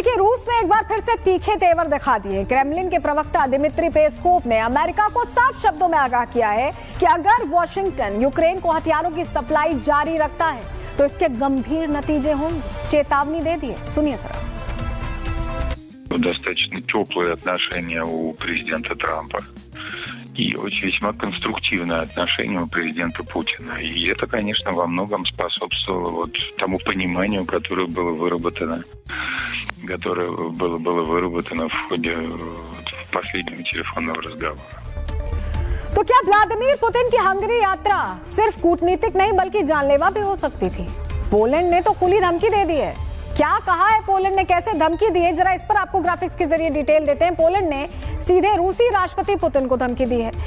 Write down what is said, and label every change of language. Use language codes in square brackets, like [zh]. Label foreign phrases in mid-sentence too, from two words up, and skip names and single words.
[hi] रूस ने एक बार फिर से तीखे तेवर दिखा दिए। क्रेमलिन के प्रवक्ता दिमित्री पेस्कोव ने अमेरिका को साफ शब्दों में आगाह किया है कि अगर वॉशिंगटन यूक्रेन को हथियारों की सप्लाई जारी रखता है तो इसके गंभीर नतीजे होंगे। चेतावनी दे दी है, सुनिए जरा। [ru] Достаточно теплые отношения у президента Трампа и очень весьма конструктивное отношение у президента Путина. И это, конечно, во многом способствовало вот тому пониманию, которое было выработано в ходе последнего телефонного разговора. [hi] तो क्या व्लादिमीर पुतिन की हंगरी यात्रा सिर्फ कूटनीतिक नहीं बल्कि जानलेवा भी हो सकती थी? पोलैंड ने तो खुली धमकी दे दी है। क्या कहा है पोलैंड ने, कैसे धमकी दी है, जरा इस पर आपको ग्राफिक्स के जरिए डिटेल देते हैं। पोलैंड ने सीधे रूसी राष्ट्रपति पुतिन को धमकी दी है।